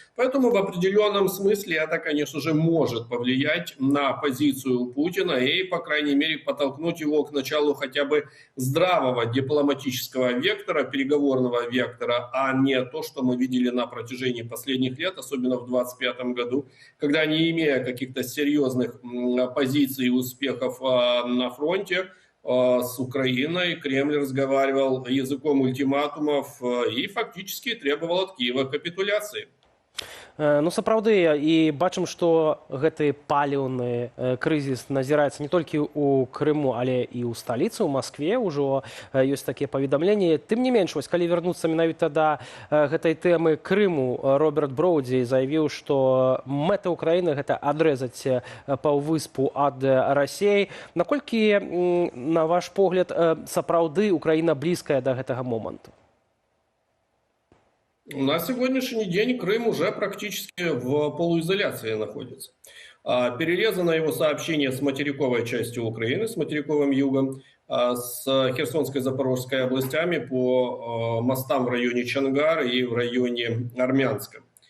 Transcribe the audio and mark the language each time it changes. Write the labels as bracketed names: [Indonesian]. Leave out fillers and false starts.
[Russian] Поэтому в определенном смысле это, конечно же, может повлиять на позицию Путина и, по крайней мере, подтолкнуть его к началу хотя бы здравого дипломатического вектора, переговорного вектора, а не то, что мы видели на протяжении последних лет, особенно в 2025 году, когда, не имея каких-то серьезных позиций и успехов на фронте, с Украиной Кремль разговаривал языком ультиматумов и фактически требовал от Киева капитуляции. [Belarusian] Ну, сапраўды, і бачым, што гэты паліўны крызіс назіраецца не толькі ў Крыму, але і ў сталіцы, у Маскве ўжо ёсць такія паведамленні. Тым не менш, вось, калі вярнуцца менавіта да гэтай тэмы Крыму, Роберт Броўдзі заявіў, што мэта Украіны гэта адрэзаць паўвыспу ад Расіі. Наколькі, на ваш погляд, сапраўды Украіна блізкая да гэтага моманту? [Russian] На сегодняшний день Крым уже практически в полуизоляции находится. Перерезано его сообщение с материковой частью Украины, с материковым югом, с Херсонской и Запорожской областями по мостам в районе Чонгар и в районе Армянска.